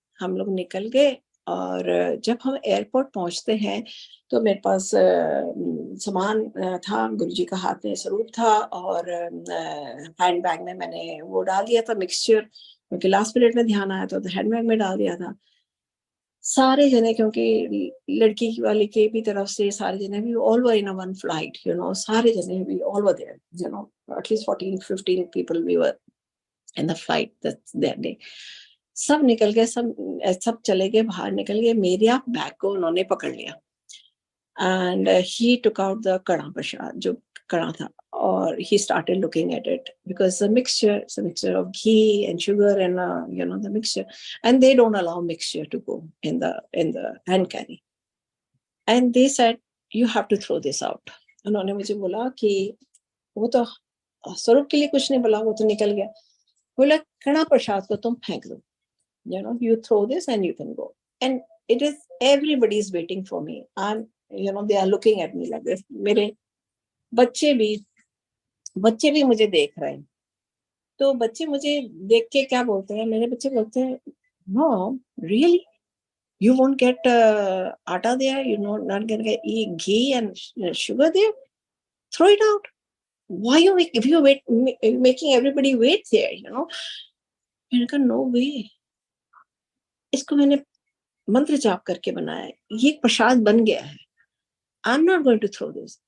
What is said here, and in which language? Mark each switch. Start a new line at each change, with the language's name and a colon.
Hindi: हम लोग निकल गए और जब हम एयरपोर्ट पहुंचते हैं तो मेरे पास सामान था, गुरुजी का हाथ में स्वरूप था और हैंड बैग में मैंने वो डाल दिया था मिक्सचर, क्योंकि लास्ट मिनट में ध्यान आया तो हैंड बैग में डाल दिया था। सारे जने, क्योंकि लड़की वाले के भी तरफ से सारे जने भी
English: all were in one flight,
Hindi: सारे जने भी
English: All were there, at least 14-15 people we were in the flight that day.
Hindi: सब निकल गए, सब चले गए, बाहर निकल गए, मेरे आप बैग को उन्होंने पकड़ लिया
English: and he took out the kada prasad,
Hindi: जो kada था, और
English: he started looking at it because it's a mixture of ghee and sugar and the mixture, and they don't allow mixture to go in the hand carry, and they said you have to throw this out।
Hindi: उन्होंने मुझे बोला कि वो तो स्वरूप के लिए कुछ नहीं बोला, वो तो निकल गया। बोला कड़ा प्रसाद को तुम फेंक दो,
English: you throw this and you can go, and it is everybody is waiting for me, I'm they are looking at me like this।
Hindi: मेरे बच्चे भी बच्चे भी मुझे देख रहे हैं। तो बच्चे मुझे देख के क्या बोलते हैं, मेरे बच्चे बोलते हैं
English: mom really you won't get atta there, not gonna get ghee and sugar there, throw it out, why you if you wait making everybody wait there,
Hindi: मैंने कहा
English: no way,
Hindi: इसको मैंने मंत्र जाप करके बनाया है, ये प्रसाद बन गया है,
English: I am not going to throw this.